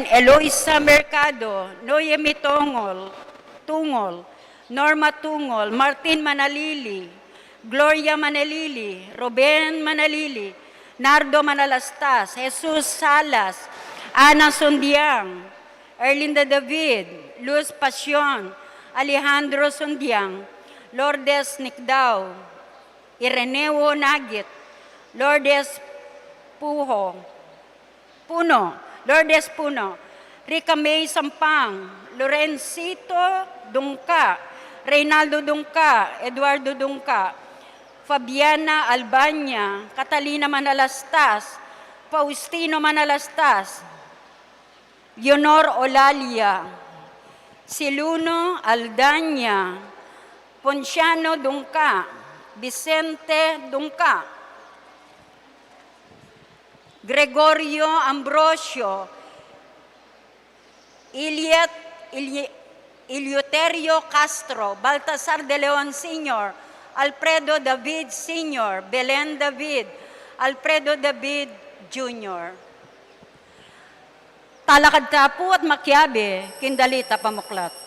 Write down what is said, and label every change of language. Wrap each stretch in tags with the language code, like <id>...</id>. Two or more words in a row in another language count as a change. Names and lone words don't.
<pam>Eloisa Mercado, Noemi Tungol, Norma Tungol, Martin Manalili, Gloria Manalili, Ruben Manalili, Nardo Manalastas, Jesus Salas, Ana Sundiang, Erlinda David, Luz Pasion, Alejandro Sundiang, Lourdes Nicdao, Ireneo Nagit, Lourdes Lourdes Puno, Rica May Sampang, Lorencito Dungka, Reynaldo Dungka, Eduardo Dungka, Fabiana Albania, Catalina Manalastas, Faustino Manalastas, Leonor Olalia, Siluno Aldania, Ponciano Dungka, Vicente Dungka, Gregorio Ambrosio, Eleuterio Castro, Baltasar de Leon Sr., Alfredo David Sr., Belen David, Alfredo David Jr. Talakad Tapu at Makyabe, Kindalita Pamuklat.</pam>